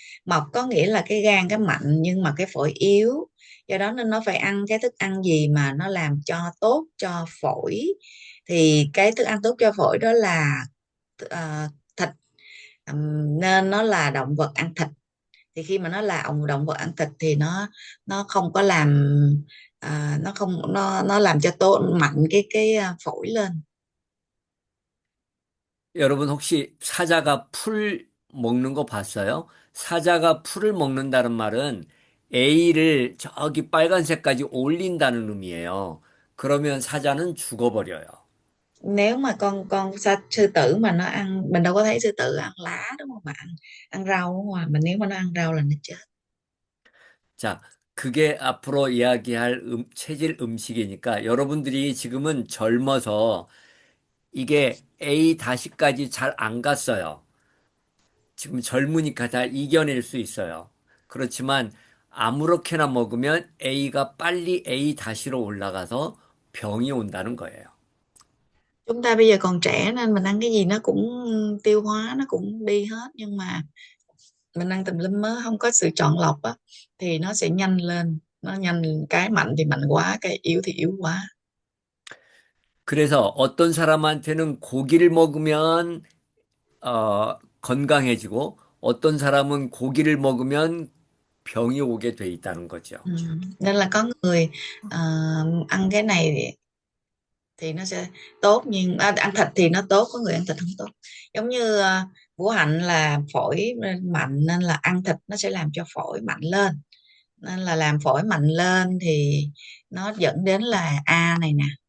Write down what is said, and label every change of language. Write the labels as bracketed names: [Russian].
[Vietnamese] Mọc có nghĩa là cái gan cái mạnh nhưng mà cái phổi yếu, do đó nên nó phải ăn cái thức ăn gì mà nó làm cho tốt cho phổi, thì cái thức ăn tốt cho phổi đó là thịt. Nên nó là động vật ăn thịt, thì khi mà nó là động vật ăn thịt thì nó không có làm, nó không nó làm cho tốt mạnh cái phổi lên. [Korean] 여러분 혹시 사자가 풀 먹는 거 봤어요? 사자가 풀을 먹는다는 말은 A를 저기 빨간색까지 올린다는 의미예요. 그러면 사자는 죽어버려요. [Vietnamese] Nếu mà sư tử mà nó ăn, mình đâu có thấy sư tử ăn lá đúng không bạn, ăn rau đúng không ạ? Mà nếu mà nó ăn rau là nó chết. [Korean] 자, 그게 앞으로 이야기할 체질 음식이니까 여러분들이 지금은 젊어서 이게 A 다시까지 잘 안 갔어요. 지금 젊으니까 다 이겨낼 수 있어요. 그렇지만 아무렇게나 먹으면 A가 빨리 A 다시로 올라가서 병이 온다는 거예요. [Vietnamese] Chúng ta bây giờ còn trẻ nên mình ăn cái gì nó cũng tiêu hóa, nó cũng đi hết, nhưng mà mình ăn tùm lum mớ, không có sự chọn lọc á, thì nó sẽ nhanh lên, nó nhanh, cái mạnh thì mạnh quá, cái yếu thì yếu quá. [Korean] 그래서 어떤 사람한테는 고기를 먹으면 건강해지고 어떤 사람은 고기를 먹으면 병이 오게 돼 있다는 거죠. [Vietnamese] Ừ. Nên là có người ờ, ăn cái này thì nó sẽ tốt, nhưng ăn thịt thì nó tốt, có người ăn thịt không tốt. Giống như Vũ Hạnh là phổi mạnh nên là ăn thịt nó sẽ làm cho phổi mạnh lên, nên là làm phổi mạnh lên thì nó dẫn đến là A này nè.